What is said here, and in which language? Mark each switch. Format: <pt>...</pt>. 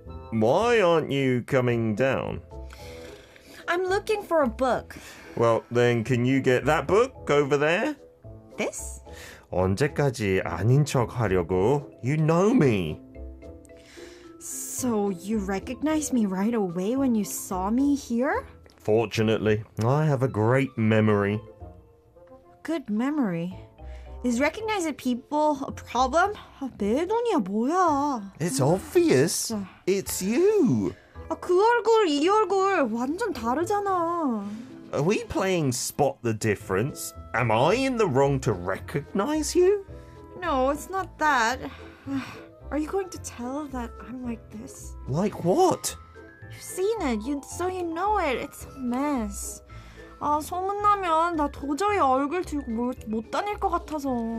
<en>Why aren't you coming down? I'm looking for a book. Well, then can you get that book over there? This?</en> <ko>언제까지 아닌 척 하려고?</ko> <en>You know me. So you recognized me right away when you saw me here? Fortunately, I have a great memory. Good memory. Is recognizing people a problem?</en> <ko>내 눈이야 뭐야?</ko> <en>It's obvious. It's you.</en> <ko>그 얼굴, 이 얼굴 완전 다르잖아.</ko> <en>Are we playing spot the difference? Am I in the wrong to recognize you? No, it's not that. Are you going to tell that I'm like this? Like what? You've seen it, so you know it. It's a mess.</en> <ko>소문나면 나 도저히 얼굴 들고 못 다닐 것 같아서.</ko>